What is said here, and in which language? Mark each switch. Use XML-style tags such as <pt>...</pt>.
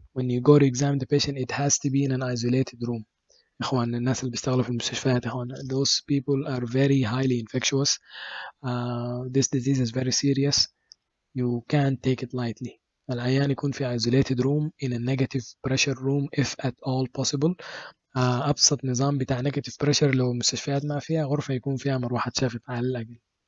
<en>When you go to examine the patient, it has to be in an isolated room.</en> <ar>إخوان الناس اللي بيشتغلوا في المستشفيات إخوان,</ar> <en>those people are very highly infectious. This disease is very serious. You can't take it lightly.</en> <ar>العيان يكون في</ar> <en>isolated room in a negative pressure room if at all possible.</en> <ar>أبسط نظام بتاع negative pressure لو المستشفيات ما فيها غرفة يكون فيها مروحة شافط على الأقل.</ar>